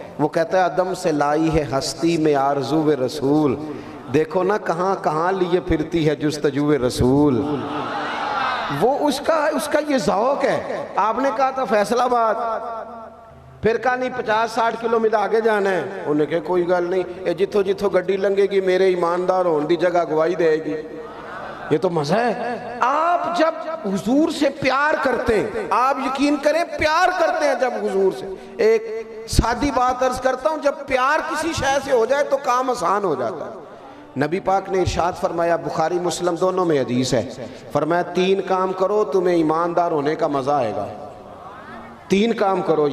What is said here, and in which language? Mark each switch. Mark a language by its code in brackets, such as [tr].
[ur] وہ کہتا ہے عدم سے لائی ہے ہستی میں آرزو رسول, دیکھو نا کہاں کہاں لیے پھرتی ہے جستجو رسول. وہ اس کا یہ ذوق ہے. آپ نے کہا تھا فیصل آباد, پھر کہا نہیں 50-60 کلومیٹر آگے جانا ہے. انہوں نے کہا [pa] کوئی گل نہیں, اے جتھوں گڈی لنگے گی میرے ایماندار ہون دی جگہ گواہی دے گی. [ur] یہ تو مزہ ہے. آپ جب حضور سے پیار کرتے ہیں, آپ یقین کریں پیار کرتے ہیں جب حضور سے. ایک سادی بات عرض کرتا ہوں, جب پیار کسی شے سے ہو جائے تو کام آسان ہو جاتا ہے. نبی پاک نے ارشاد فرمایا, بخاری مسلم دونوں میں حدیث ہے, فرمایا 3 کام کرو تمہیں ایماندار ہونے کا مزہ آئے گا. 3 کام کرو.